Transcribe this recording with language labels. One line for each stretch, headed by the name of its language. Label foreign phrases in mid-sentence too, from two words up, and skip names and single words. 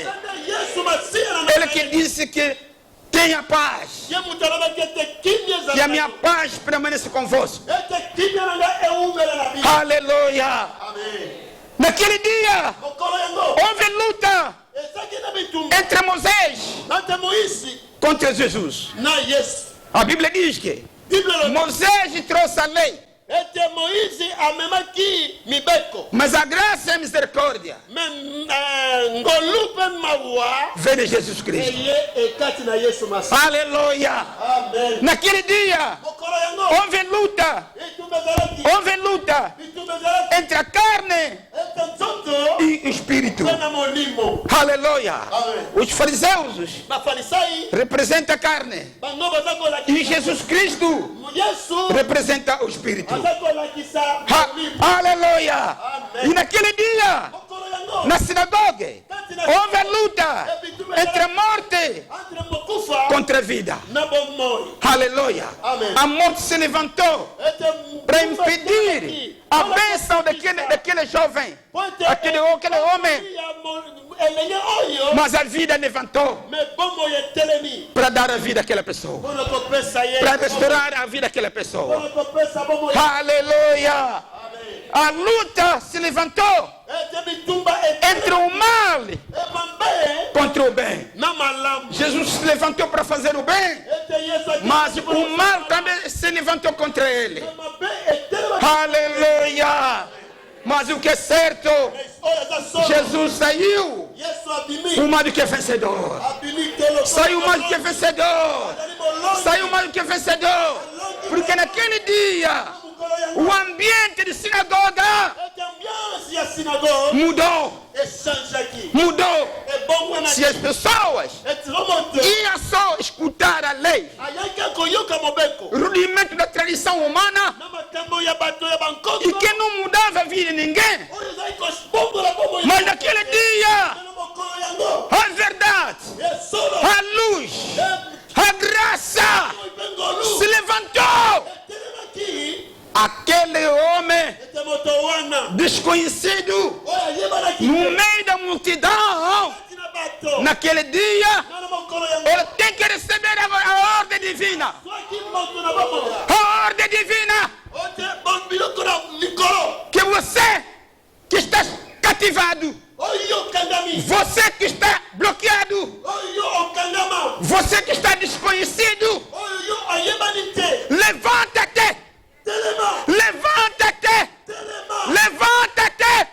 Lingala: eza nde yesu masihi na
Portuguese: Ele que disse que tenha paz.
Lingala: ye moto alobaki ete kimia
Portuguese: Que a
Lingala: ezala
Portuguese: minha paz permaneça convosco.
Lingala: ete kimia na ngai eumela na bino
Portuguese: Aleluia.
Lingala: amen
Portuguese: Naquele dia
Lingala: mokolo yango
Portuguese: houve luta
Lingala: ezaki na bitumba
Portuguese: entre Moisés
Lingala: na te moïse
Portuguese: contra Jesus.
Lingala: na yesu
Portuguese: A Bíblia diz que
Lingala: bible elobi
Portuguese: Moisés trouxe a lei,
Lingala: ete moïse amemaki mibeko
Portuguese: mas a graça e a misericórdia
Lingala: me ngolu mpe mawa
Portuguese: vem de Jesus Cristo.
Lingala: eye ekati na yesu masihi
Portuguese: Aleluia.
Lingala: amen
Portuguese: Naquele dia
Lingala: mokolo yango
Portuguese: houve luta,
Lingala: bitumba ezalaki
Portuguese: houve luta
Lingala: bitumba ezalaki
Portuguese: entre a carne
Lingala: ete nzoto
Portuguese: e o espírito.
Lingala: mpe na molimo
Portuguese: Aleluia.
Lingala: Amen.
Portuguese: Os fariseus
Lingala: bafarisai
Portuguese: representam a carne
Lingala: bango baza
Portuguese: e
Lingala: kolakisa
Portuguese: Jesus Cristo
Lingala: yesu
Portuguese: representa o espírito.
Lingala: aza kolakisa molimo
Portuguese: Aleluia. E naquele dia,
Lingala: mokolo yango
Portuguese: na sinagoga, houve a luta entre a morte
Lingala: entre mokufa
Portuguese: contra a vida.
Lingala: na bomoi
Portuguese: Aleluia.
Lingala: Amen.
Portuguese: A morte se levantou
Lingala: ete
Portuguese: para impedir a bênção daquele jovem, aquele homem.
Lingala: elenge oyo
Portuguese: Mas a vida levantou
Lingala: me bomoi etelemi
Portuguese: para dar a vida àquela pessoa,
Lingala: mpona kopesa ye
Portuguese: para restaurar a vida àquela pessoa.
Lingala: mpona kopesa bomoi
Portuguese: Aleluia.
Lingala: amen
Portuguese: A luta se levantou
Lingala: ete bitumba
Portuguese: entre o mal
Lingala: ebambe
Portuguese: contra o bem.
Lingala: na malamu
Portuguese: Jesus se levantou para fazer o bem,
Lingala: ete yesu akiti
Portuguese: mas
Lingala: mpona
Portuguese: o mal também se levantou contra ele.
Lingala: mabe etelema
Portuguese: Aleluia. Mas o que é certo,
Lingala: oyo eza solo
Portuguese: Jesus saiu
Lingala: yesu abimi
Portuguese: o mais do que vencedor.
Lingala: abimi telo
Portuguese: Saiu mais do que vencedor.
Lingala: azali molongi
Portuguese: Saiu mais do que vencedor. Porque naquele dia,
Lingala: mokolo yango
Portuguese: o ambiente de sinagoga
Lingala: ete ambiance ya synagogue
Portuguese: mudou.
Lingala: echangeaki
Portuguese: Mudou.
Lingala: ebongwana
Portuguese: Se as pessoas
Lingala: ete omoto
Portuguese: iam só escutar a lei,
Lingala: ayaki koyoka mobeko
Portuguese: rudimento da tradição humana,
Lingala: na makambo ya bato ya
Portuguese: e
Lingala: bankoto
Portuguese: que não mudava a vida de ninguém.
Lingala: oyo ezali kobongola bomoi
Portuguese: Mas naquele dia,
Lingala: na mokolo yango
Portuguese: a verdade,
Lingala: esolo
Portuguese: a luz, a graça
Lingala: mpe ngolu
Portuguese: se levantou.
Lingala: etelemaki
Portuguese: Aquele homem
Lingala: ete moto wana
Portuguese: desconhecido
Lingala: oyo ayebanaki
Portuguese: no meio da multidão,
Lingala: kati na bato
Portuguese: naquele dia,
Lingala: na mokolo yango
Portuguese: ele tem que receber a ordem divina.
Lingala: soki moto na bomoi
Portuguese: A ordem divina
Lingala: ote bon biloko na likolo
Portuguese: que você que está cativado,
Lingala: oyo okangami
Portuguese: você que está bloqueado,
Lingala: oyo okangama
Portuguese: você que está desconhecido,
Lingala: oyo ayebani te
Portuguese: levanta-te,
Lingala: telema
Portuguese: levanta-te,
Lingala: telema
Portuguese: levanta-te.